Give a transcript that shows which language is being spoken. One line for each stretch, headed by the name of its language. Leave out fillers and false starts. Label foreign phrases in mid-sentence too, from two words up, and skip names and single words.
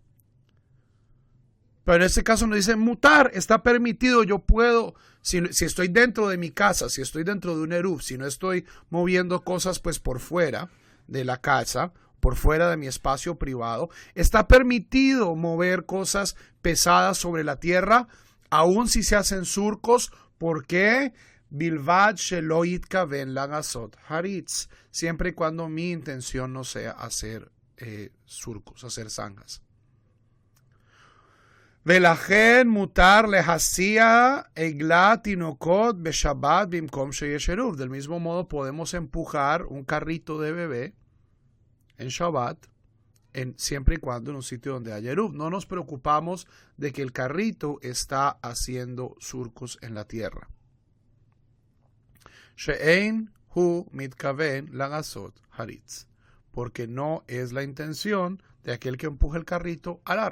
Spanish: Pero en este caso nos dice mutar, está permitido, yo puedo, si estoy dentro de mi casa, si estoy dentro de un eruv, si no estoy moviendo cosas pues por fuera de la casa, por fuera de mi espacio privado, está permitido mover cosas pesadas sobre la tierra, aun si se hacen surcos, ¿por qué?
Hebrew: בלבד שלא יתכוון לעשות חריץ,
Spanish: siempre y cuando mi intención no sea hacer surcos, hacer zanjas.
Hebrew: ולכן מותר להסיע עגלה תינוקות בשבת במקום שיש עירוב.
Spanish: Del mismo modo podemos empujar un carrito de bebé en Shabbat, siempre y cuando en un sitio donde haya eruv. No nos preocupamos de que el carrito está haciendo surcos en la tierra.
Hebrew: שאין הוא מתכוון לעשות חריץ,
Spanish: porque no es la intención de aquel que empuja el carrito arar.